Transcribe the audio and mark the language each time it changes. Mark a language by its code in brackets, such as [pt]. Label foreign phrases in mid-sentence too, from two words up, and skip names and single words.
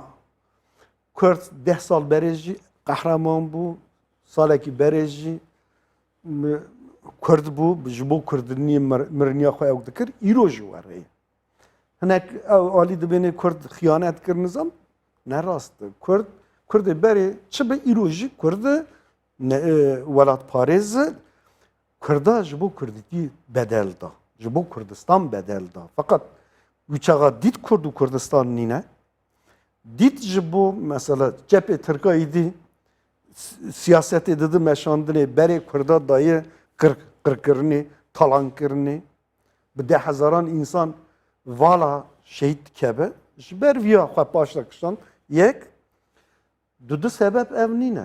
[ku] Kurd 10 sal berê jî qehreman bû, salekî berê jî Kurd bû ji bo kurdiniyê miriniya xwe ew dikir îro jî were. Hinek ew alî dibêne Kurd xiyanet kir nizam ne rast e. Kurdê berê çi bi îro jî Kurd welatparêz Kurda ji bo Kurdîtî bedel da. Ji bo Kurdistan bedel da. Fakat wî çaxa dît Kurd û Kurdistan nîne dît ji bo mesela cepê Tirkayê dî siyasetê didi meşandinê berê Kurda dayê qirkirinê, talankirinê bi 10,000 însan vala şehîd dikeve ji ber vîya xwe paş dikişan yek du sebeb ev nîne.